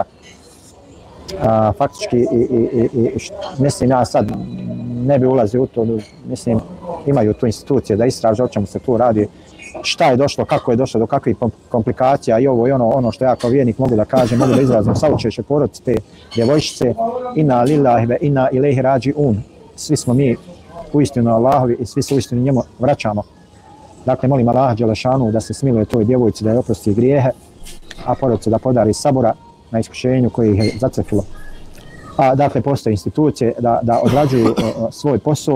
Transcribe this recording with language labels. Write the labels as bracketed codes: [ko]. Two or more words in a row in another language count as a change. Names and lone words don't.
[bs] faktički mislim ja sad ne bi ulazio u to, mislim imaju tu institucije da istraže o čemu se tu radi, šta je došlo, kako je došlo do kakvih komplikacija i ovo i ono što ja kao vjernik mogu da kažem, mogu da izrazim saučešće porodice te djevojčice, [ar] إنا لله وإنا إليه راجعون, [bs] svi smo mi uistinu Allahovi i svi se uistinu njemu vraćamo. Dakle, molim Allaha Đelešanu da se smiluje toj djevojci, da je oprosti grijehe, a porodice da podari sabora na iskušenju koji ih je zacrfilo. Dakle, postoje institucije da odrađuju svoj posao.